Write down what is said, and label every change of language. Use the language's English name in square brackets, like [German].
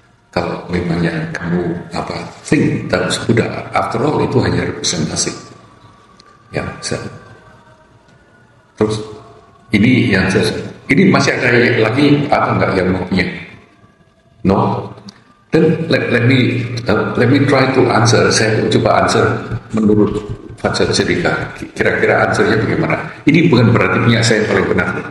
[Indonesian] Kalau memangnya kamu [English] think that Buddha, after all [Indonesian] itu hanya representasi. Ya, terus ini yang ini masih ada lagi apa enggak yang mau punya? [English] No. Then let me try to answer. [Indonesian] Saya coba answer menurut Vajrasattva. Kira-kira answernya bagaimana? Ini bukan berarti punya saya yang paling benar.